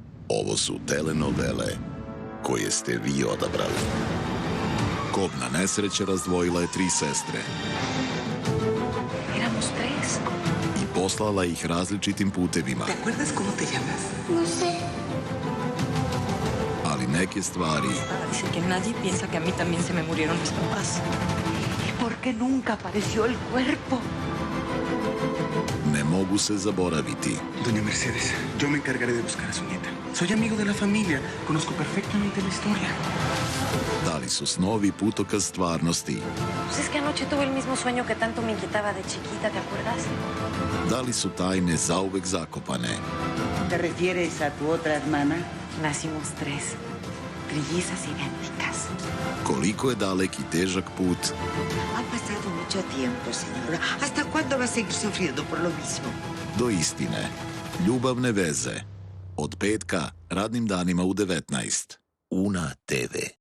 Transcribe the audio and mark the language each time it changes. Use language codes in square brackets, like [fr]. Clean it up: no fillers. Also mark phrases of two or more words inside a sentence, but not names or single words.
[sr] Ovo su telenovele koje ste vi odabrali. Kobna nesreća razdvojila je 3 sestre [es] Éramos 3. [sr] i poslala ih različitim putevima. [es] ¿Te acuerdas cómo te llamas? No sé. [sr] Ali neke stvari [es] Dice que nadie piensa que a mí también se me murieron mis papás. ¿Y por qué nunca apareció el cuerpo? [sr] ne mogu se zaboraviti. [es] Doña Mercedes, yo me encargaré de buscar a su nieta. Soy amigo de la familia, conozco perfectamente la historia. [sr] Da li su snovi putokaz stvarnosti? [es] Pues es que anoche tuve el mismo sueño que tanto me inquietaba de chiquita, ¿te acuerdas? [sr] Da li su tajne zauvek zakopane? [es] ¿Te refieres a tu otra hermana? Nacimos 3, trillizas idénticas. [sr] Koliko je dalek i težak put [es] Ha pasado mucho tiempo, señora. ¿Hasta cuándo va a seguir sufriendo por lo mismo? [sr] do istine. Ljubavne veze. Od petka, radnim danima u 19. Una TV.